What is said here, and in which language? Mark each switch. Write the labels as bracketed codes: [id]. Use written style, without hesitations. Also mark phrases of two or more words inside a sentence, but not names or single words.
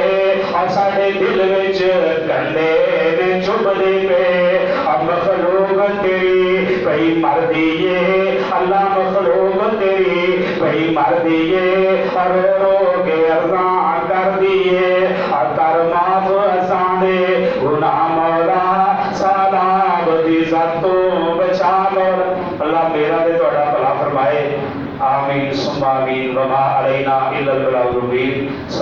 [pa] اور ساڈے دل وچ کنڈے نے چبھدے پے اب مخلوق تیری کئی مر دیئے اللہ مخلوق تیری کئی مر دیئے اور رو کے عرضاں کر دیئے اور کر معاف اسانے گناہ مولا سیلاب دی جد تو بچا مولا اللہ میرا تے تہاڈا بھلا فرمائے [ar] آمين ثم آمين وما علينا إلا البلاغ المبين.